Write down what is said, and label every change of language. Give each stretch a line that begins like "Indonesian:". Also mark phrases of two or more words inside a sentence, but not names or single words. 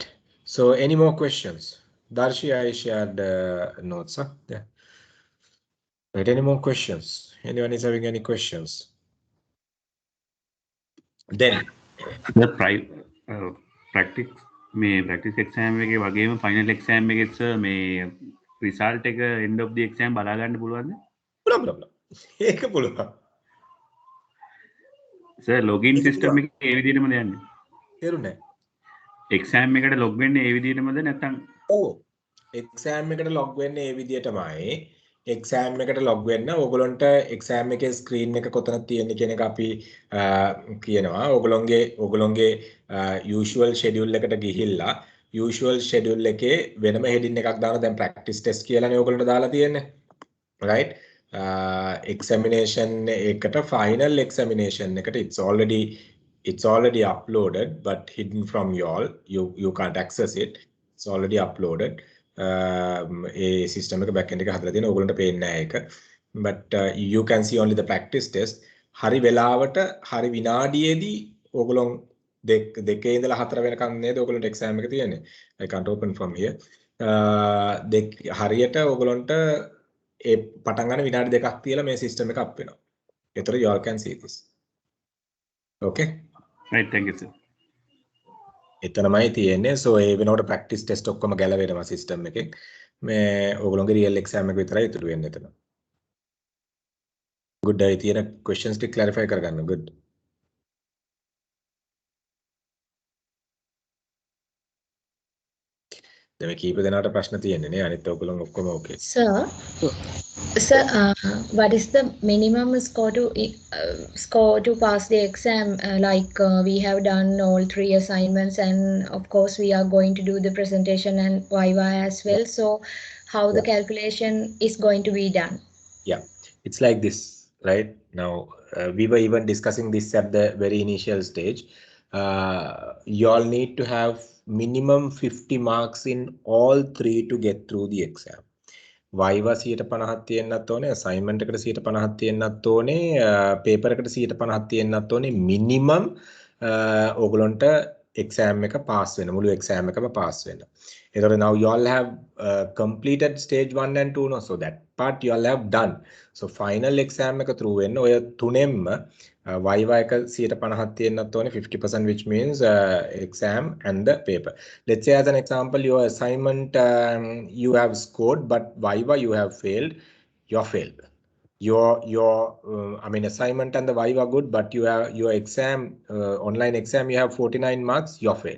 English: So any more questions? Darshi, I shared notes. Huh? Yeah. Right. Any more questions? Anyone is having any questions? Then the practice practice exam
Sinhala: එකේ වගේම
English: final exam
Sinhala: එකෙත් sir මේ result එක
English: end of the exam
Sinhala: බලා ගන්න පුළුවන්ද? පුළුවන්. ඒක පුළුවන්. sir
English: login system
Sinhala: එකේ ඒ විදිහටමද යන්නේ? තේරුණේ නැහැ. exam එකට log වෙන්නේ ඒ විදිහටමද නැත්නම්? ඔව්. exam එකට log වෙන්නේ ඒ විදිහටමයි. exam එකට log වෙන්න ඕගොල්ලන්ට exam එකේ screen එක කොතනද තියෙන්නේ කියන එක අපි කියනවා. ඕගොල්ලන්ගේ
English: usual schedule
Sinhala: එකට ගිහිල්ලා
English: usual schedule
Sinhala: එකේ වෙනම heading එකක් දානවා. දැන්
English: practice test
Sinhala: කියලානේ ඕගොල්ලන්ට දාලා තියෙන්නේ. Right?
English: Examination එකට final examination එකට it's already uploaded but hidden from you all. You can't access it. It's already uploaded. A system
Sinhala: එක backend එක හදලා තියෙන ඕගොල්ලන්ට පේන්නේ නැහැ ඒක.
English: But you can see only the practice test.
Sinhala: හරි වෙලාවට හරි විනාඩියේදී ඕගොල්ලෝ දෙකේ ඉඳලා 4 වෙනකන් නේද ඕගොල්ලන්ට exam එක තියෙන්නේ.
English: I can't open from here.
Sinhala: හරියට ඕගොල්ලන්ට ඒ පටන් ගන්න විනාඩි දෙකක් තියලා මේ system එක අප් වෙනවා.
English: ඒතර you all can see this. Okay? right, thank you sir.
Sinhala: එතනමයි තියෙන්නේ. So ඒ වෙනකොට
English: practice test
Sinhala: ඔක්කොම ගැලවෙනවා system එකෙන්. මේ ඕගොල්ලෝගේ real exam එක විතරයි ඉතුරු වෙන්නේ එතන. Good. අය තියෙන questions ටික clarify කරගන්න. Good. දැන් මේ කීප දෙනාට ප්‍රශ්න තියෙන්නේ නේ. අනිත් ඔයගොල්ලෝ ඔක්කොම okay.
English: Sir, what is the minimum score to pass the exam? We have done all 3 assignments, and of course we are going to do the presentation and viva as well. So, how the calculation is going to be done? Yeah, it's like this, right? Now we were even discussing this at the very initial stage. You all need to have minimum 50 marks in all 3 to get through the exam.
Sinhala: Viva 50ක් තියෙන්නත් ඕනේ, assignment එකට 50ක් තියෙන්නත් ඕනේ, paper එකට 50ක් තියෙන්නත් ඕනේ minimum ඕගලන්ට exam එක pass වෙන, මුළු exam එකම pass වෙන.
English: එතකොට now you all have completed stage 1 and 2 no, so that part you all have done.
Sinhala: So
English: final exam
Sinhala: එක through වෙන්න ඔය තුනෙන්ම Viva එක 50ක් තියෙන්නත් ඕනේ, 50%,
English: which means exam and the paper. Let's say as an example, your assignment you have scored, but Viva you have failed, you're failed. Your I mean assignment and the Viva good, but you have your exam, online exam, you have 49 marks, you're failed.